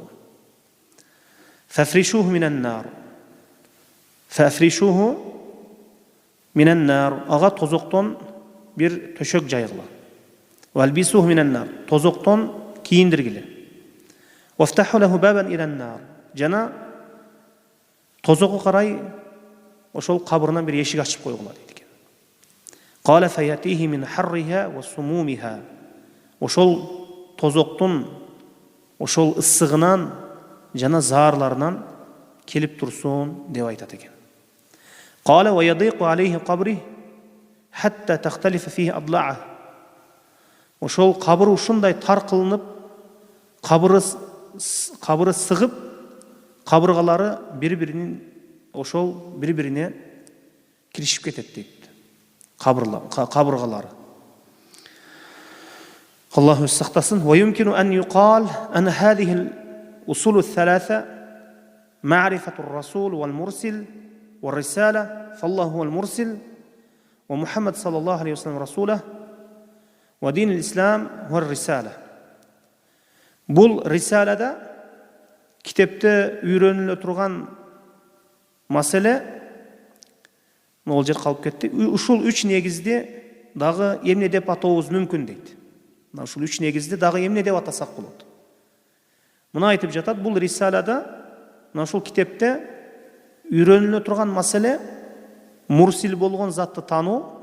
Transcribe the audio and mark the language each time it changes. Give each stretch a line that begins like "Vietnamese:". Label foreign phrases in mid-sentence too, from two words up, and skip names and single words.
Arabic: فافرشوه من النار فافرشوه من النار,
Kyrgyz: ага тозоктон бир төшөк жайгыла.
Arabic: وألبسوه من النار,
Kyrgyz: тозоктон кийиндиргиле.
Arabic: وافتحوا له بابا إلى النار,
Kyrgyz: жана тозокко карай ошол кабырынан бир эшик ачып койгула дейт экен.
Arabic: قال فيأتيه من حرها وسمومها,
Kyrgyz: ошол тозоктун ошол ысыгынан жана заарларынан келип турсун деп айтат экен.
Arabic: قال ويضيق عليه قبره حتى تختلف فيه أضلاعه,
Kyrgyz: ошол кабыр ушундай тар кылынып, кабыры сыгып, кабыргалары бири-биринин ошол бири-бирине киришип кетет дейт. Кабыргалары. Аллаху сактасын.
Arabic: ويمكن أن يقال إن هذه أصول ثلاثة معرفة الرسول والمرسل والرسالة، فالله هو المرسل ومحمد صلى الله عليه وسلم رسوله ودين الإسلام هو الرسالة.
Kyrgyz: Бул рисалада китепте үйрөнүлө турган маселе, ол жер калып кетти. Ушул үч негизди дагы эмне деп атообуз мүмкүн дейт. Ушул үч негизди дагы эмне деп атасак болот. Муну айтып жатат, бул рисалада, ушул китепте үйрөнүлө турган маселе мурсил болгон затты тануу.